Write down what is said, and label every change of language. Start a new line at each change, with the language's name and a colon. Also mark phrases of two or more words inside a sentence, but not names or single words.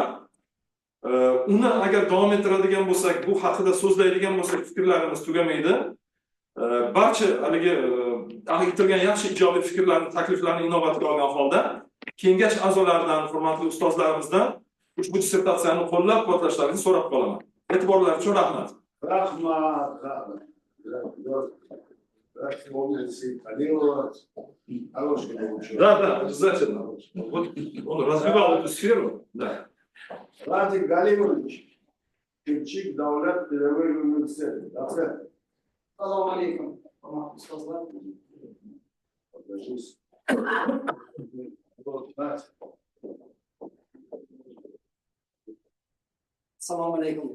Uzbek: Uni agar davom ettiradigan bo'lsak, bu haqida so'zlaydigan bo'lsak, fikrlarimiz tugamaydi. Barcha haligi aytilgan yaxshi ijobiy fikrlarni, takliflarni inobatga olgan holda kengash a'zolaridan, hurmatli ustozlarimizdan ushbu dissertatsiyani qo'llab-quvvatlashlarini so'rab qolaman. E'tiborlaringiz uchun rahmat. Rahmat.
Russian: Да, обязательно. Вот он развивал эту сферу. Да. Радик Галимович,
Uzbek: Kirchik davlat pedagogik universiteti. Assalomu alaykum. Hurmatli ustozlar. Assalomu alaykum.